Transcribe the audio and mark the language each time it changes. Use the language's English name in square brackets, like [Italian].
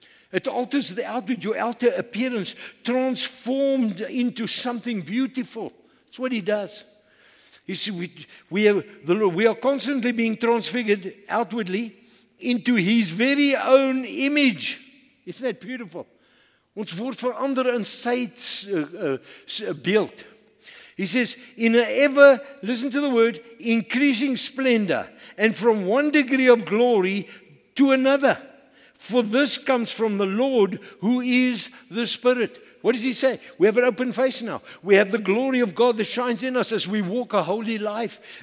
[English] It alters the outward, your outer appearance, transformed into something beautiful. That's what he does. You see, we are constantly being transfigured outwardly into his very own image. Isn't that beautiful? [Afrikaans] Ons word verander in sy beeld. [English] He says, in an ever, listen to the word, increasing splendor, and from one degree of glory to another. For this comes from the Lord, who is the Spirit. What does he say? We have an open face now. We have the glory of God that shines in us as we walk a holy life.